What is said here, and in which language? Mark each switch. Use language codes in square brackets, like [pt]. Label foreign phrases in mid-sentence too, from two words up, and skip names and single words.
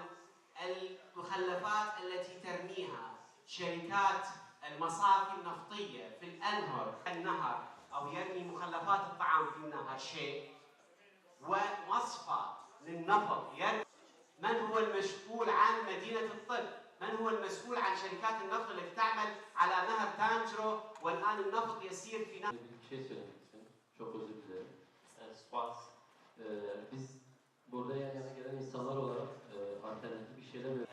[ar] المخلفات التي ترميها شركات المصافي النفطية في النهر أو يرمي مخلفات الطعام في النهر شيء، ومصفى للنفط من هو المسؤول عن مدينة الطب؟ من هو المسؤول عن شركات النفط التي تعمل على نهر تانجرو والآن النفط يسير في نهر؟ [tr] bir şey söylemek istiyorum. Çok özür dilerim. Biz burada yan yana gelen insanlar olarak alternatif bir şeyler